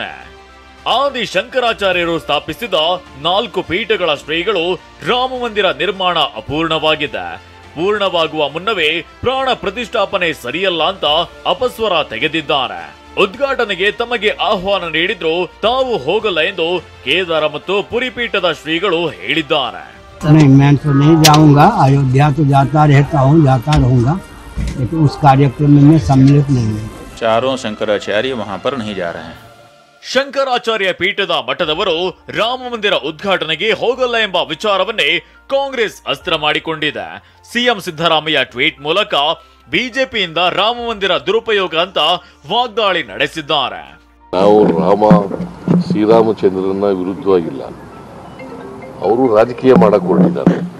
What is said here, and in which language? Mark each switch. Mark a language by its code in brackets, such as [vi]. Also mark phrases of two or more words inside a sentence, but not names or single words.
[kn] ಆದಿ ಶಂಕರಾಚಾರ್ಯರು ಸ್ಥಾಪಿಸಿದ 4 ಪೀಠಗಳ ಶ್ರೀಗಳು ರಾಮ ಮಂದಿರ ನಿರ್ಮಾಣ ಅಪೂರ್ಣವಾಗಿದೆ, ಪೂರ್ಣವಾಗುವ ಮುನ್ನವೇ ಪ್ರಾಣ ಪ್ರತಿಷ್ಠಾಪನೆ ಸರಿಯಲ್ಲ ಅಂತ ಅಪಸ್ವರ ತೆಗೆದಿದ್ದಾರೆ. ಉದ್ಘಾಟನೆಗೆ ತಮಗೆ ಆಹ್ವಾನ ನೀಡಿದ್ರು ತಾವು ಹೋಗಲ್ಲ ಎಂದು ಕೇದಾರ ಮತ್ತು ಪುರಿ ಪೀಠದ ಶ್ರೀಗಳು ಹೇಳಿದ್ದಾರೆ. [hi] मैं तो नहीं जाऊंगा, अयोध्या तो जाता रहूंगा, लेकिन उस कार्यक्रम में सम्मिलित नहीं है. चारों शंकराचार्य वहां पर नहीं जा रहे हैं. [kn] ಶಂಕರಾಚಾರ್ಯ ಪೀಠದ ಮಠದವರು ರಾಮ ಮಂದಿರ ಉದ್ಘಾಟನೆಗೆ ಹೋಗಲ್ಲ ಎಂಬ ವಿಚಾರವನ್ನೇ ಕಾಂಗ್ರೆಸ್ ಅಸ್ತ್ರ ಮಾಡಿಕೊಂಡಿದೆ. ಸಿಎಂ ಸಿದ್ದರಾಮಯ್ಯ ಟ್ವೀಟ್ ಮೂಲಕ ಬಿಜೆಪಿಯಿಂದ ರಾಮ ಮಂದಿರ ದುರುಪಯೋಗ ಅಂತ ವಾಗ್ದಾಳಿ ನಡೆಸಿದ್ದಾರೆ. ನಾವು ಶ್ರೀರಾಮಚಂದ್ರನ ವಿರುದ್ಧವಾಗಿಲ್ಲ, ಅವರು ರಾಜಕೀಯ ಮಾಡಕ್ ಹೊರಟಿದ್ದಾರೆ.